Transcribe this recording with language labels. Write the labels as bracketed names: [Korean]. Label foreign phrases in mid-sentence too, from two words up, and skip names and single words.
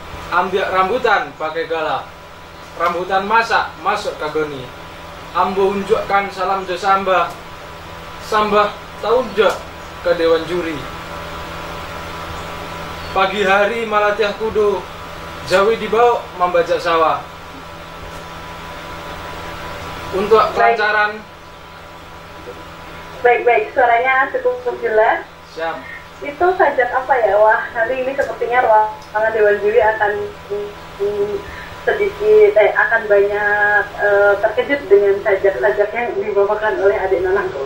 [Indonesian] Ambil rambutan pakai gala. Rambutan masak masuk ke goni. [Minangkabau] Ambo unjukkan salam jo sambah. Sambah tahu jo ke dewan juri. Pagi hari malatiah kudu. [Indonesian] Jawi dibawa membajak sawah. Untuk kelancaran. Baik, suaranya cukup jelas. Siap. Itu sajak apa ya? Wah, nanti ini sepertinya ruangan dewan juri akan sedikit akan banyak terkejut dengan sajak-sajak yang dibawakan oleh adik Nanangku.